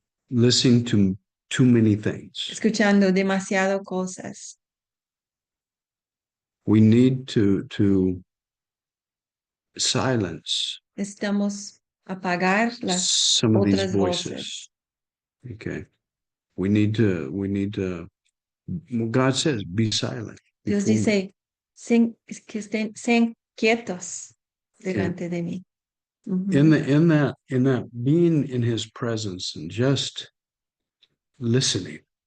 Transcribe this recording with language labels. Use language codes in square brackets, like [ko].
[en] listening to too many things. [es] escuchando demasiado cosas. [en] We need to silence [es] Necesitamos apagar las [en] some of these [es] otras [en] voices. [es] voces. [en] Okay. We need to, well, God says, be silent. [es] Dios [en] before me." [es] dice, sean quietos delante de mí. Ujú. [en] In that being in his presence and just listening,